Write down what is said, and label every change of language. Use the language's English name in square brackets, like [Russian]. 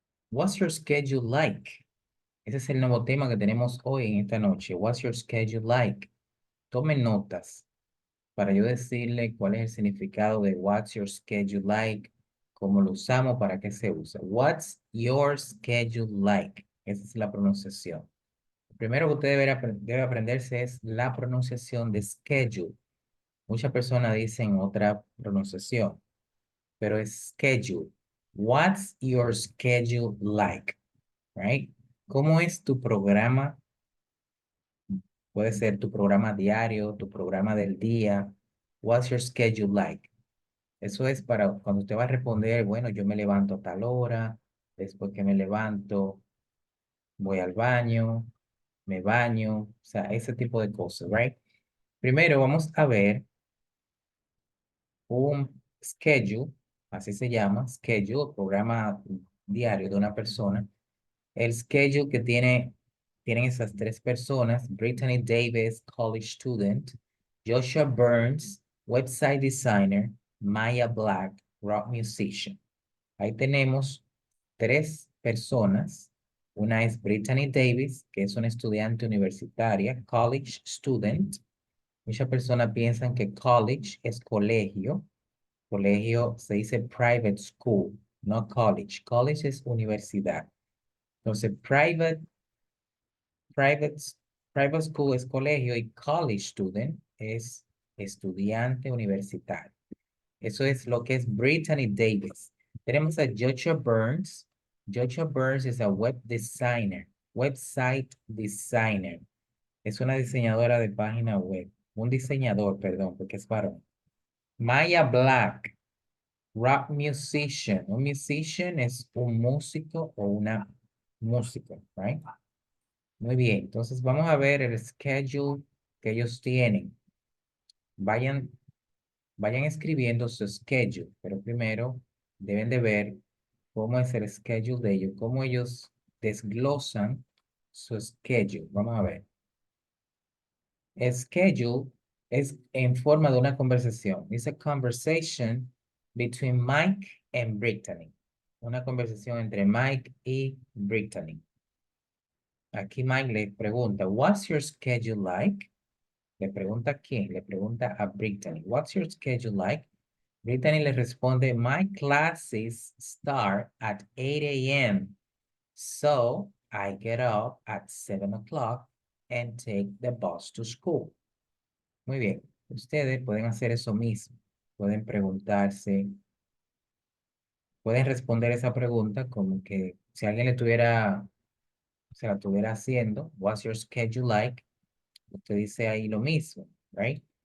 [English] What's your schedule like? [Spanish] Ese es el nuevo tema que tenemos hoy en esta noche. [English] What's your schedule like? [Spanish] Tomen notas para yo decirle cuál es el significado de [English] what's your schedule like, [Spanish] cómo lo usamos, para qué se usa. [English] What's your schedule like? [Spanish] Esa es la pronunciación. Lo primero que usted debe aprenderse es la pronunciación de schedule. Muchas personas dicen otra pronunciación, pero es schedule. [English] What's your schedule like? [Spanish] Right? ¿Cómo es tu programa? Puede ser tu programa diario, tu programa del día. [English] What's your schedule like? [Spanish] Eso es para cuando usted va a responder, bueno, yo me levanto a tal hora, después que me levanto, voy al baño, me baño, o sea, ese tipo de cosas, right? Primero vamos a ver un schedule, así se llama, schedule, programa diario de una persona. El schedule que tienen esas tres personas, Brittany Davis, college student, Joshua Burns, website designer, Maya Black, rock musician. Ahí tenemos tres personas. Una es Brittany Davis, que es una estudiante universitaria, college student. Muchas personas piensan que college es colegio. Colegio se dice private school, no college. College es universidad. Entonces, private, private school es colegio y college student es estudiante universitario. Eso es lo que es Brittany Davis. Tenemos a Joshua Burns. [English] Joshua Burns es a web designer, website designer. [Spanish] Es una diseñadora de página web. Un diseñador, perdón, porque es varón. Maya Black, rock musician. Un musician es un músico o una música, right? Muy bien, entonces vamos a ver el schedule que ellos tienen. Vayan, vayan escribiendo su schedule, pero primero deben de ver cómo es el schedule de ellos, cómo ellos desglosan su schedule. Vamos a ver. Schedule es en forma de una conversación. [English] It's a conversation between Mike and Brittany. [Spanish] Una conversación entre Mike y Brittany. Aquí Mike le pregunta, [English] what's your schedule like? [Spanish] Le pregunta a quién, le pregunta a Brittany, what's your schedule like? Brittany le responde, [English] my classes start at 8 a.m. So I get up at 7 o'clock and take the bus to school. [Spanish] Muy bien, ustedes pueden hacer eso mismo. Pueden preguntarse, pueden responder esa pregunta como que si alguien se la estuviera haciendo, [English] what's your schedule like? [Spanish] Usted dice ahí lo mismo, right?